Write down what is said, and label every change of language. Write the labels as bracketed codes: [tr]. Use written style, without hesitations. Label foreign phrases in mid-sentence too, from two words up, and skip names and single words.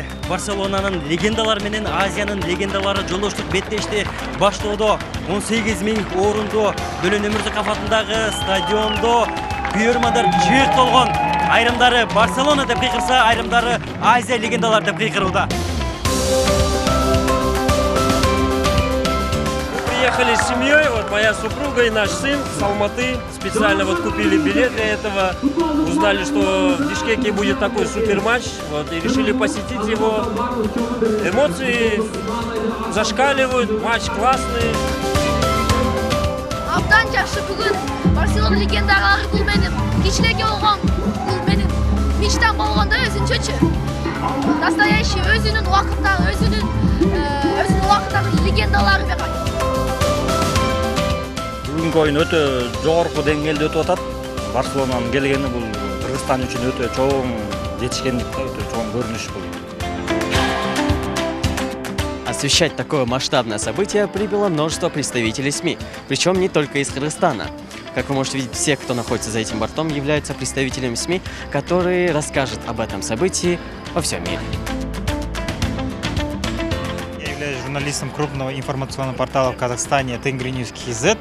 [ky] Барселонанын легендалары менен Азиянын легендалары жолдоштук беттешти баштоодо 18 000 орунду Бөлөн Өмүрзаков атындагы стадиондо күйөрмандар жыйырт болгон. Айрымдары Барселона деп кыйкырса, айрымдары Азия легендалары деп кыйкырууда. [ru] Приехали с семьей, вот моя супруга и наш сын с Алматы. Специально вот купили билет для этого. Узнали, что в Бишкеке будет такой суперматч. Вот, и решили посетить его. Эмоции зашкаливают, матч классный. [ky] Абдан жакшы бүгүн Барселона легендалары бул менин кичинекей болгон бул менин мечтам болгондо өзүнчөчү. Настоящий өзүнүн убакыттагы легендалары деп айтат. Бүгүнкү оюн өтө жогорку деңгээлде өтүп атат. Барселонанын келгени бул Кыргызстан үчүн өтө чоң жетишкендик, өтө чоң көрүнүш бул. [ru] Освещать такое масштабное событие прибыло множество представителей СМИ, причем не только из Кыргызстана. Как вы можете видеть, все, кто находится за этим бортом, являются представителями СМИ, которые расскажут об этом событии во всем мире. Я являюсь журналистом крупного информационного портала в Казахстане Тенгриньюз.kz.